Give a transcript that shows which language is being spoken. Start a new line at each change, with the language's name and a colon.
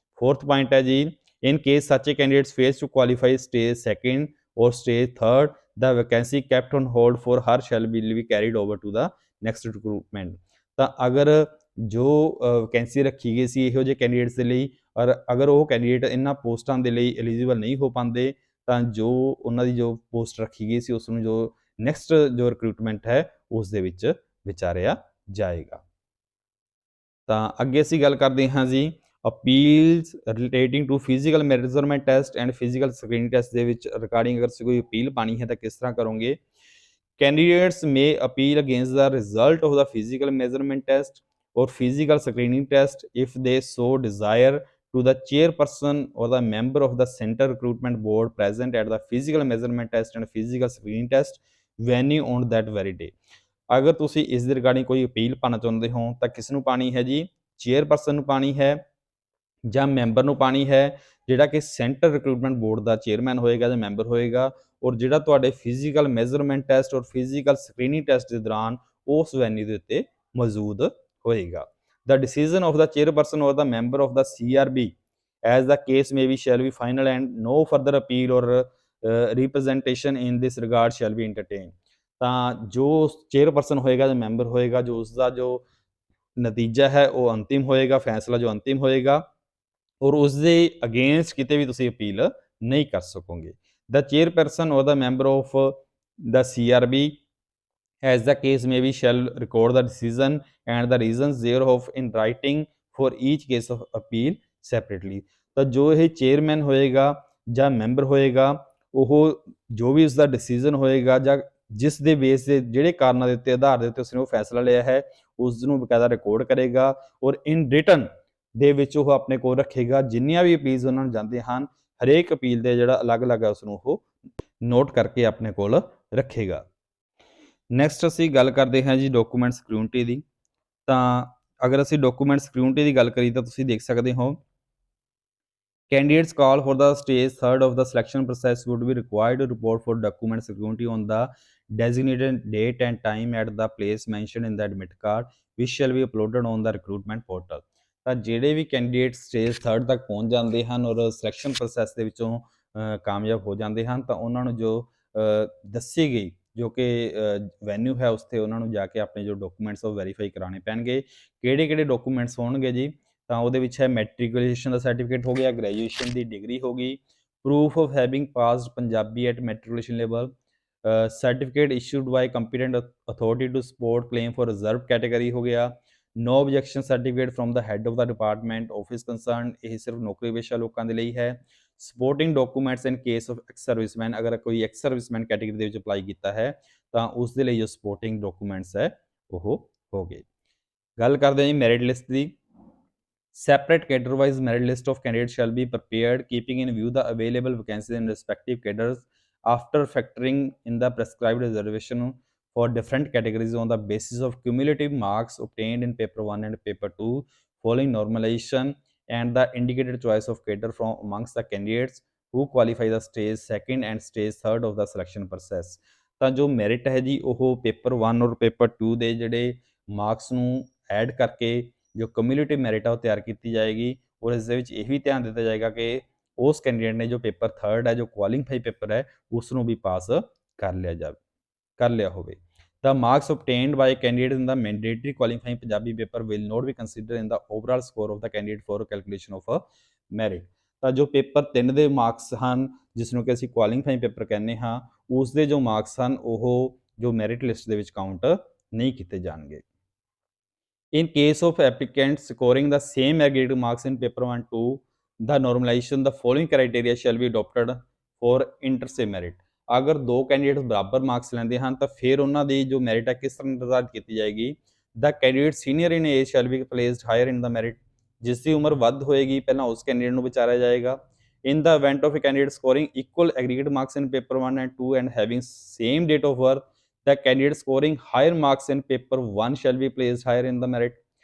Punjabi: Fourth point ਹੈ ਜੀ,
English: in case such a candidates fails to qualify stage second or stage third, the vacancy kept on hold for her shall be carried over to the next recruitment।
Punjabi: ਤਾਂ ਅਗਰ ਜੋ vacancy ਰੱਖੀ ਗਈ ਸੀ ਇਹੋ ਜਿਹੇ candidates ਦੇ ਲਈ, ਔਰ ਅਗਰ ਉਹ ਕੈਂਡੀਡੇਟ ਇਹਨਾਂ ਪੋਸਟਾਂ ਦੇ ਲਈ ਐਲੀਜੀਬਲ ਨਹੀਂ ਹੋ ਪਾਉਂਦੇ ਤਾਂ ਜੋ ਉਹਨਾਂ ਦੀ ਜੋ ਪੋਸਟ ਰੱਖੀ ਗਈ ਸੀ ਉਸ ਨੂੰ ਜੋ ਨੈਕਸਟ ਜੋ ਰਿਕਰੂਟਮੈਂਟ ਹੈ ਉਸ ਦੇ ਵਿੱਚ ਵਿਚਾਰਿਆ ਜਾਏਗਾ। ਤਾਂ ਅੱਗੇ ਅਸੀਂ ਗੱਲ ਕਰਦੇ ਹਾਂ ਜੀ
English: appeals relating to physical measurement test and physical screening test
Punjabi: ਦੇ ਵਿੱਚ ਰਿਗਾਰਡਿੰਗ ਅਗਰ ਤੁਸੀਂ ਕੋਈ ਅਪੀਲ ਪਾਣੀ ਹੈ ਤਾਂ ਕਿਸ ਤਰ੍ਹਾਂ ਕਰੋਗੇ।
English: Candidates may appeal against the result of the physical measurement test or physical screening test if they so desire to the chairperson or the member of the center recruitment board present at the physical measurement test and physical screening test venue on that very day।
Punjabi: ਅਗਰ ਤੁਸੀਂ ਇਸ ਦੇ regarding ਕੋਈ appeal ਪਾਣਾ ਚਾਹੁੰਦੇ ਹੋ ਤਾਂ ਕਿਸ ਨੂੰ ਪਾਣੀ ਹੈ ਜੀ? ਚੇਅਰਪਰਸਨ ਨੂੰ ਪਾਣੀ ਹੈ ਜਾਂ ਮੈਂਬਰ ਨੂੰ ਪਾਣੀ ਹੈ, ਜਿਹੜਾ ਕਿ ਸੈਂਟਰ ਰਿਕਰੂਟਮੈਂਟ ਬੋਰਡ ਦਾ ਚੇਅਰਮੈਨ ਹੋਏਗਾ ਜਾਂ ਮੈਂਬਰ ਹੋਏਗਾ, ਔਰ ਜਿਹੜਾ ਤੁਹਾਡੇ ਫਿਜ਼ੀਕਲ ਮੈਜ਼ਰਮੈਂਟ ਟੈਸਟ ਔਰ ਫਿਜ਼ੀਕਲ ਸਕਰੀਨਿੰਗ ਟੈਸਟ ਦੇ ਦੌਰਾਨ ਉਸ ਵੈਨਿਊ ਦੇ ਉੱਤੇ ਮੌਜੂਦ ਹੋਏਗਾ।
English: The decision of the chairperson or the member of the CRB as the case may be shall be final and no further appeal or representation in this regard shall be entertained।
Punjabi: ਤਾਂ ਜੋ chairperson ਹੋਏਗਾ ਜਾਂ member ਹੋਏਗਾ, ਜੋ ਉਸ ਦਾ ਜੋ ਨਤੀਜਾ ਹੈ ਉਹ ਅੰਤਿਮ ਹੋਏਗਾ, ਫੈਸਲਾ ਜੋ ਅੰਤਿਮ ਹੋਏਗਾ, ਔਰ ਉਸ ਦੇ ਅਗੇਂਸਟ ਕਿਤੇ ਵੀ ਤੁਸੀਂ ਅਪੀਲ ਨਹੀਂ ਕਰ ਸਕੋਗੇ।
English: The chairperson or the member of the CRB as the case may be shall record the decision and the reasons thereof in writing for each case of appeal separately।
Punjabi: ਤਾਂ ਜੋ ਇਹ chairman ਹੋਏਗਾ ਜਾਂ member ਹੋਏਗਾ, ਉਹ ਜੋ ਵੀ ਉਸਦਾ decision ਹੋਏਗਾ ਜਾਂ ਜਿਸ ਦੇ ਬੇਸ ਦੇ ਜਿਹੜੇ ਕਾਰਨਾਂ ਦੇ ਉੱਤੇ ਆਧਾਰ ਦੇ ਉੱਤੇ ਉਸਨੇ ਉਹ ਫੈਸਲਾ ਲਿਆ ਹੈ ਉਸ ਨੂੰ ਬਕਾਇਦਾ ਰਿਕਾਰਡ ਕਰੇਗਾ ਔਰ ਇਨ ਰਿਟਨ ਦੇ ਵਿੱਚ ਉਹ ਆਪਣੇ ਕੋਲ ਰੱਖੇਗਾ। ਜਿੰਨੀਆਂ ਵੀ ਅਪੀਲਸ ਉਹਨਾਂ ਨੂੰ ਜਾਂਦੇ ਹਨ ਹਰੇਕ ਅਪੀਲ ਦੇ ਜਿਹੜਾ ਅਲੱਗ-ਅਲੱਗ ਹੈ ਉਸਨੂੰ ਉਹ ਨੋਟ ਕਰਕੇ ਆਪਣੇ ਕੋਲ ਰੱਖੇਗਾ। ਨੈਕਸਟ ਅਸੀਂ ਗੱਲ ਕਰਦੇ ਹਾਂ ਜੀ ਡਾਕੂਮੈਂਟ ਸਕਰੂਟਨੀ ਦੀ। ਤਾਂ ਅਗਰ ਅਸੀਂ ਡਾਕੂਮੈਂਟ ਸਕਰੂਟਨੀ ਦੀ ਗੱਲ ਕਰੀਏ ਤਾਂ ਤੁਸੀਂ ਦੇਖ ਸਕਦੇ ਹੋ
English: candidates call for the stage third of the selection process would be required to report for document scrutiny on the designated date and time at the place mentioned in the admit card which shall be uploaded on the recruitment portal।
Punjabi: ਤਾਂ ਜਿਹੜੇ ਵੀ candidate stage 3rd ਤੱਕ ਪਹੁੰਚ ਜਾਂਦੇ ਹਨ ਔਰ selection process ਦੇ ਵਿੱਚੋਂ ਕਾਮਯਾਬ ਹੋ ਜਾਂਦੇ ਹਨ ਤਾਂ ਉਹਨਾਂ ਨੂੰ ਜੋ ਦੱਸੀ ਗਈ ਜੋ ਕਿ ਵੈਨਿਊ ਹੈ ਉਸ 'ਤੇ ਉਹਨਾਂ ਨੂੰ ਜਾ ਕੇ ਆਪਣੇ ਜੋ ਡਾਕੂਮੈਂਟਸ ਉਹ ਵੈਰੀਫਾਈ ਕਰਾਉਣੇ ਪੈਣਗੇ। ਕਿਹੜੇ ਡਾਕੂਮੈਂਟਸ ਹੋਣਗੇ ਜੀ? ਤਾਂ ਉਹਦੇ ਵਿੱਚ ਹੈ ਮੈਟ੍ਰਿਕੂਲੇਸ਼ਨ ਦਾ ਸਰਟੀਫਿਕੇਟ ਹੋ ਗਿਆ, ਗ੍ਰੈਜੂਏਸ਼ਨ ਦੀ ਡਿਗਰੀ ਹੋ ਗਈ,
English: proof of having passed Punjabi at matriculation level, certificate issued by competent authority to support claim for reserve category
Punjabi: ਹੋ ਗਿਆ,
English: no objection certificate from the head of the department office concern,
Punjabi: ਇਹ ਸਿਰਫ ਨੌਕਰੀ ਪੇਸ਼ਾ ਲੋਕਾਂ ਦੇ ਲਈ ਹੈ।
English: supporting documents in case of ex serviceman,
Punjabi: ਅਗਰ ਕੋਈ ਐਕਸ ਸਰਵਿਸਮੈਨ ਕੈਟਾਗਰੀ ਦੇ ਵਿੱਚ ਅਪਲਾਈ ਕੀਤਾ ਹੈ ਤਾਂ ਉਸ ਦੇ ਲਈ ਜੋ ਸਪੋਰਟਿੰਗ ਡਾਕੂਮੈਂਟਸ ਹੈ ਉਹ ਹੋ ਗਏ। ਗੱਲ ਕਰਦੇ ਹਾਂ ਜੀ merit list ਦੀ।
English: Separate cadre-wise merit list of candidates shall be prepared, keeping in view the available vacancies in respective cadres after factoring in the prescribed reservation for different categories on the basis of cumulative marks obtained in paper 1 and paper 2 following normalization and the indicated choice of cadre from amongst the candidates who qualify the stage 2nd and stage 3rd of the selection process।
Punjabi: ਤਾਂ ਜੋ merit ਹੈ ਜੀ ਉਹ paper 1 ਔਰ paper 2 ਦੇ ਜਿਹੜੇ marks ਨੂੰ add ਕਰਕੇ ਜੋ ਕਮਿਊਲੇਟਿਵ ਮੈਰਿਟ ਆ ਉਹ ਤਿਆਰ ਕੀਤੀ ਜਾਏਗੀ, ਔਰ ਇਸ ਦੇ ਵਿੱਚ ਇਹ ਵੀ ਧਿਆਨ ਦਿੱਤਾ ਜਾਏਗਾ ਕਿ ਉਸ ਕੈਂਡੀਡੇਟ ਨੇ ਜੋ ਪੇਪਰ 3rd ਹੈ, ਜੋ ਕੁਆਲੀਫਾਈ ਪੇਪਰ ਹੈ, ਉਸ ਨੂੰ ਵੀ ਪਾਸ ਕਰ ਲਿਆ ਹੋਵੇ।
English: The marks obtained by a candidate in the mandatory qualifying Punjabi paper will not be considered in the overall score of the candidate for calculation of a merit।
Punjabi: ਤਾਂ ਜੋ ਪੇਪਰ 3 ਦੇ marks ਹਨ, ਜਿਸ ਨੂੰ ਕਿ ਅਸੀਂ ਕੁਆਲੀਫਾਈਂਗ ਪੇਪਰ ਕਹਿੰਦੇ ਹਾਂ, ਉਸ ਦੇ ਜੋ ਮਾਰਕਸ ਹਨ ਉਹ ਜੋ ਮੈਰਿਟ ਲਿਸਟ ਦੇ ਵਿੱਚ ਕਾਊਂਟ ਨਹੀਂ ਕੀਤੇ ਜਾਣਗੇ।
English: In case of applicants scoring the same aggregate marks in paper 1 2, the normalization the following criteria shall be adopted for inter-se merit।
Punjabi: ਅਗਰ ਦੋ ਕੈਂਡੀਡੇਟ ਬਰਾਬਰ ਮਾਰਕਸ ਲੈਂਦੇ ਹਨ ਤਾਂ ਫਿਰ ਉਹਨਾਂ ਦੀ ਜੋ ਮੈਰਿਟ ਹੈ ਕਿਸ ਤਰ੍ਹਾਂ ਨਿਰਧਾਰਿਤ ਕੀਤੀ ਜਾਏਗੀ।
English: The candidate senior in age shall be placed higher in the merit.
Punjabi: ਜਿਸ ਦੀ ਉਮਰ ਵੱਧ ਹੋਏਗੀ ਪਹਿਲਾਂ ਉਸ ਕੈਂਡੀਡੇਟ ਨੂੰ ਵਿਚਾਰਿਆ ਜਾਏਗਾ।
English: In the event of a candidate scoring equal aggregate marks in paper 1 and 2 and having same date of birth, the candidate scoring higher marks in paper 1 shall be placed higher in the merit.